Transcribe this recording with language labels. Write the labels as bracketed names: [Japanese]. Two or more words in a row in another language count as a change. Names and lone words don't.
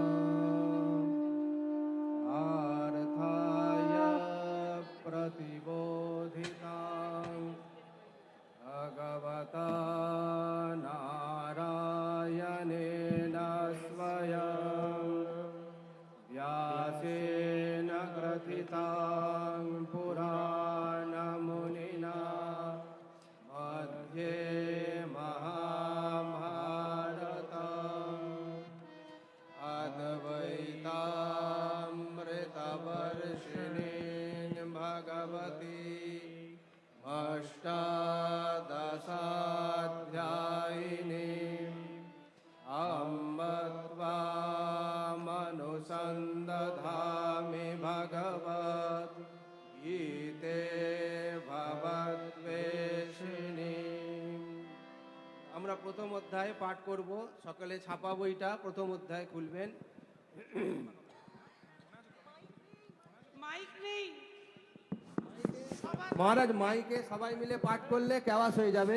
[Sanskrit] পার্থায় প্রতিবোধিতাং ভগবতা নারায়ণেন স্বয়ং व्यासेन ग्रथितां पुराणमुनिना मध्ये महाभारतम् अद्वैतामृतवर्षिणीं भगवती अष्टादशाध्यायिनीम् अम्ब त्वामनुसन्दधामि भगवत् गीते भवद्वेषिणी। [Bangla] আমরা প্রথম অধ্যায় পাঠ করব। সকলে ছাপা বইটা প্রথম অধ্যায় খুলবেন। মাইক নেই। মহারাজ, মাইকে সবাই মিলে পাঠ করলে কেওয়াস হয়ে যাবে।